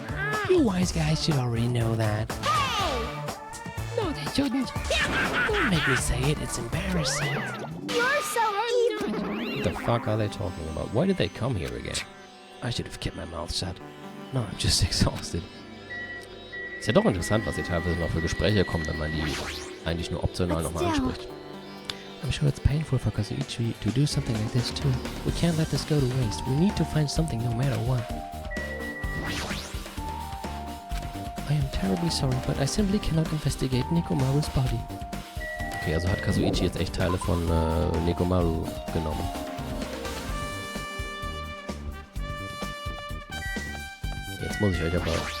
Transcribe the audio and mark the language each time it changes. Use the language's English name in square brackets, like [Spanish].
[English] nice. you wise guys should already know that. Hey. No, that shouldn't. Don't make me say it, it's embarrassing. You're so evil. What the fuck are they talking about? Why did they come here again? I should have kept my mouth shut. No, I'm just exhausted. [German] Ist ja doch interessant, was hier teilweise noch für Gespräche kommen, wenn man die eigentlich nur optional nochmal anspricht. [English] I'm sure it's painful for Kazuichi to do something like this too. We can't let this go to waste. We need to find something no matter what. I am terribly sorry, but I simply cannot investigate Nekomaru's body. [German] Okay, also hat Kazuichi jetzt echt Teile von Nekomaru genommen. Jetzt muss ich euch aber...